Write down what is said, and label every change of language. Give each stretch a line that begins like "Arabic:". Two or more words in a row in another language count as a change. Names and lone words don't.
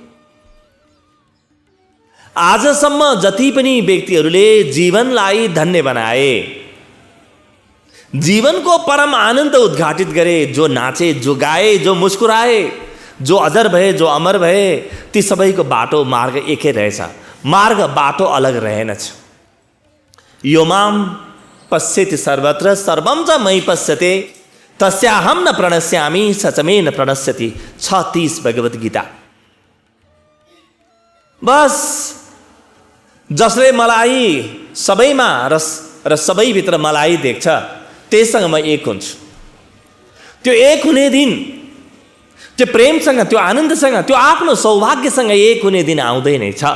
Nepali: आजसम्म जति पनि व्यक्तिहरूले जीवनलाई धन्य बनाए, जीवनको परम आनन्द उद्घाटित गरे, जो नाचे, जो गाए, जो मुस्कुराए, जो अजर भए, जो अमर भए, ती सबैको बाटो मार्ग एकै रहेछ। मार्ग बाटो अलग रहेनछ।
Sanskrit: यो माम पश्यति सर्वत्र सर्वं च मयि पश्यते तस्याहं न प्रणश्यामि स च मे न प्रणश्यति।
Nepali: 6:30 भगवत गीता। बस जसले मलाई सबैमा र सबैभित्र मलाई देख्छ त्यससँग म एक हुन्छु। त्यो एक हुने दिन, त्यो प्रेमसँग, त्यो आनन्दसँग, त्यो आफ्नो सौभाग्यसँग एक हुने दिन आउँदै नै छ।